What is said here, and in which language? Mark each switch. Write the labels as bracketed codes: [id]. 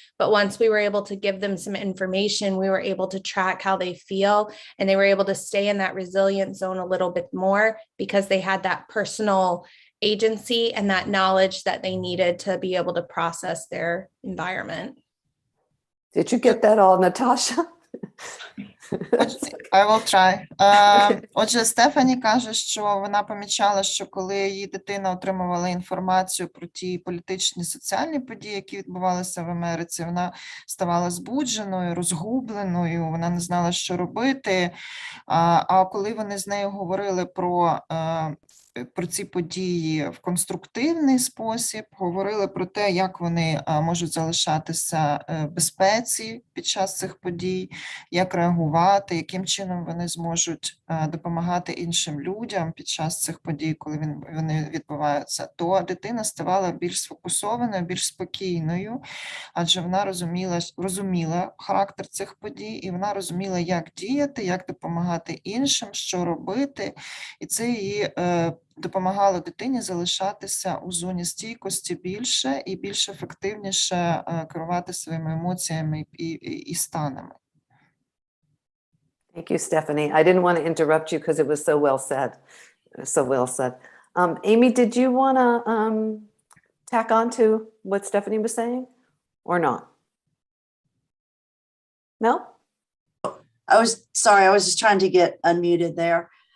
[en] But once we were able to give them some information, we were able to track how they feel, and they were able to stay in that resilient zone a little bit more because they had that personal agency and that knowledge that they needed to be able to process their environment. Did you get that all, Natasha? I will try. [uk] Отже, Стефані каже, що вона помічала, що коли її дитина отримувала інформацію про ті політичні, соціальні події, які відбувалися в Америці, вона ставала збудженою, розгубленою, вона не знала, що робити. А коли вони з нею говорили про ці події в конструктивний спосіб, говорили про те, як вони можуть залишатися в безпеці під час цих подій, як реагувати, яким чином вони зможуть допомагати іншим людям під час цих подій, коли вони відбуваються, то дитина ставала більш сфокусованою, більш спокійною, адже вона розуміла характер цих подій, і вона розуміла, як діяти, як допомагати іншим, що робити, і це її допомагало дитині залишатися у зоні стійкості більше і більш ефективніше керувати своїми емоціями і станами. [en] Thank you, Stephanie. I didn't want to interrupt you because it was so well said. So well said. Amy, did you want to tack on to what Stephanie was saying or not? No? I was just trying to get unmuted there.